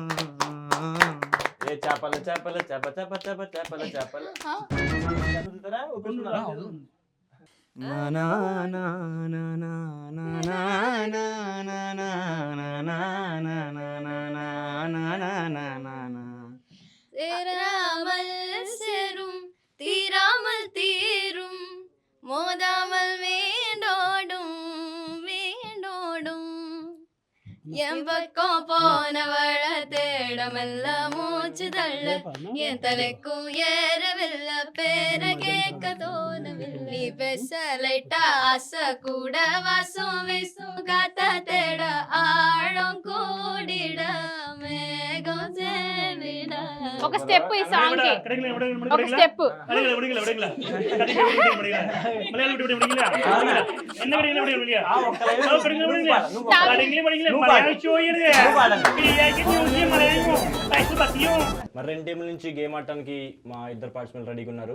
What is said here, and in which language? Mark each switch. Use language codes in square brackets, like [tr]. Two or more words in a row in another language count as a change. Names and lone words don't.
[te] ఏ చేపలు చేపలు చేప చేప చేప చేపలు చేపలు చదువుతారా? ఒప్పుకుంటున్నారా? నా నా నా నా నా నా నా నా నా నా నా నా నా నా నా నా నా నా. [ta] தேராமல் சேரும் தீராமல் தீரும் மோதாமல் வேண்டோடும் வேண்டோடும் என் பக்கம் போனவள தேடமெல்ல மூச்சு தள்ள என் தலைக்கும் ஏறவில்லை பேர கேட்க தோணவில்லை. நீ பேச லைட்டா ஆசை கூட வாசம் வீசும் காத்த தேட ஆழம் கூடிட மேகம் சேவிட. [te] ఒక స్టెప్ ఈ సాంగ్ కి ఒక స్టెప్. మరి రెండు టీంల నుంచి గేమ్ ఆడటానికి మా ఇద్దరు పార్టిసిపెంట్ రెడీగా ఉన్నారు.